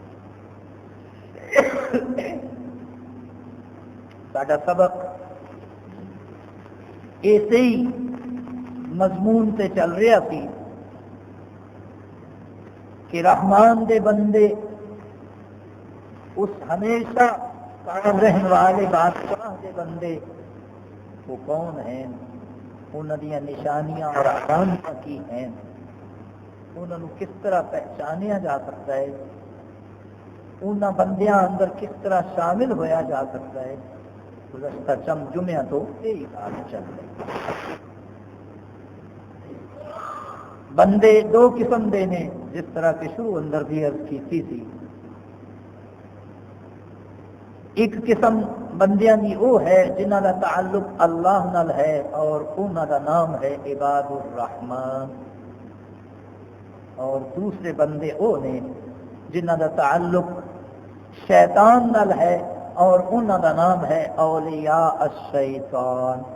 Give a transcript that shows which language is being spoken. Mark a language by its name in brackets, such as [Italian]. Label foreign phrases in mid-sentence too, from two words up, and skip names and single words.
[Punjabi] ساڈا سبق ایسے ہی مضمون تے چل رہا سی کہ رحمان دے بندے اس ہمیشہ قائم رہن والے بادشاہ دے بندے وہ کون ہیں، انہاں دیاں نشانیاں اور علامتاں کی ہیں، انہاں نوں کس طرح پہچانیا جا سکتا ہے، انہاں بندیاں اندر کس طرح شامل ہویا جا سکتا ہے۔ گزشتہ چند جمعہ تو یہی بات چل رہی۔ بندے دو قسم دے نے، جس طرح کہ شروع اندر بھی عرض کیتی تھی۔ ایک قسم بندیاں دی وہ ہے جنہاں دا تعلق اللہ نال ہے اور انہاں دا نام ہے [Arabic] عباد الرحمن، [Punjabi] اور دوسرے بندے وہ نے جنہاں دا تعلق شیطان نال ہے اور انہاں دا نام ہے [Arabic] اولیاء الشیطان۔